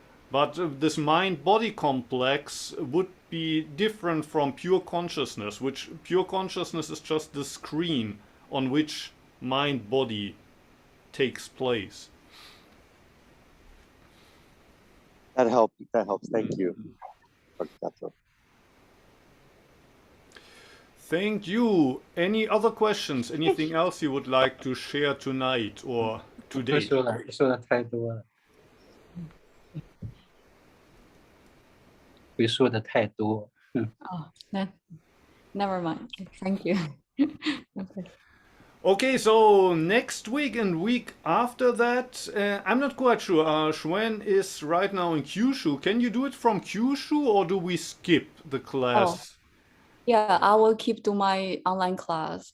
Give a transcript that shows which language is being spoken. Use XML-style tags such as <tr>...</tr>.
<en>But this mind-body complex would be different from pure consciousness, which pure consciousness is just the screen on which mind-body takes place. That helps. Thank you. Thank you. Any other questions? Anything else you would like to share tonight or today?</en> <zh>说的太多了，会说的太多。</zh> <en>Oh, no, never mind. Thank you. Okay. Okay, so next week and week after that, I'm not quite sure. Shwen is right now in Kyushu. Can you do it from Kyushu or do we skip the class? Yeah, I will keep to my online class.</en>